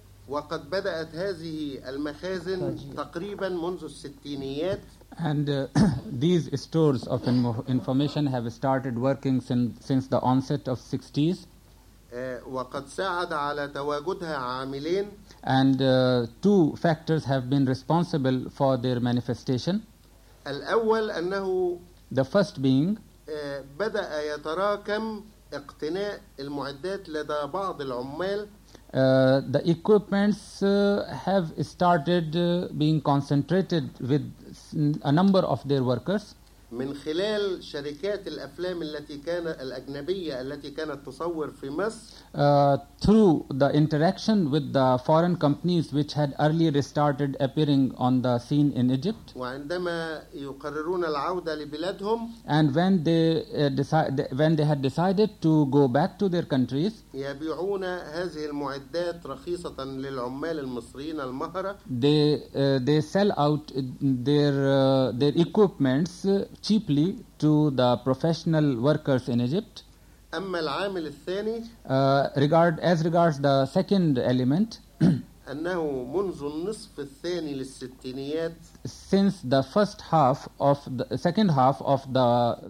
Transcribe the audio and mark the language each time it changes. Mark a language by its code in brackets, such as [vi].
[ar] وقد بدأت هذه المخازن تقريبا منذ الستينيات. [en] And these stores of information have started working since the onset of 60s. [ar] وقد ساعد على تواجدها عاملين. [en] And two factors have been responsible for their manifestation. [ar] الأول أنه [en] the first being [ar] بدأ يتراكم اقتناء المعدات لدى بعض العمال. [en] The equipments have started being concentrated with a number of their workers. [ar] من خلال شركات الأفلام التي كان الأجنبية التي كانت تصور في مصر. [en] Through the interaction with the foreign companies which had earlier started appearing on the scene in Egypt. [ar] وعندما يقررون العودة لبلادهم. [en] And when they had decided to go back to their countries. [ar] يبيعون هذه المعدات رخيصة للعمال المصريين المهرة. [en] They sell out their equipments cheaply to the professional workers in Egypt. [ar] أما العامل الثاني [en] regards the second element [ar] أنه منذ النصف الثاني للستينيات [en] since the first half of the second half of the